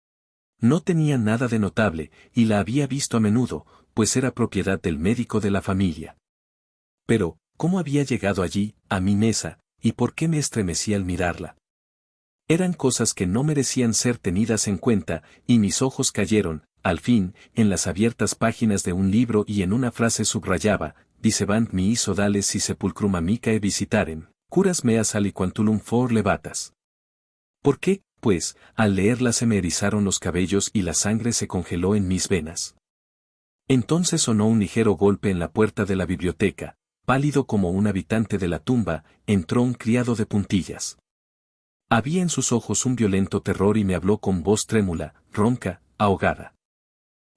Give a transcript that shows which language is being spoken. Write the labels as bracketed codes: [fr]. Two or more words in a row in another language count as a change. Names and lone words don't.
[es] No tenía nada de notable, y la había visto a menudo, pues era propiedad del médico de la familia. Pero, ¿cómo había llegado allí, a mi mesa, y por qué me estremecí al mirarla? Eran cosas que no merecían ser tenidas en cuenta, y mis ojos cayeron, al fin, en las abiertas páginas de un libro y en una frase subrayaba, [la] dicebant mi sodales si sepulcrum amicae visitarem, curas meas aliquantulum for levatas. [es] ¿Por qué? Pues, al leerla se me erizaron los cabellos y la sangre se congeló en mis venas. Entonces sonó un ligero golpe en la puerta de la biblioteca, pálido como un habitante de la tumba, entró un criado de puntillas. Había en sus ojos un violento terror y me habló con voz trémula, ronca, ahogada.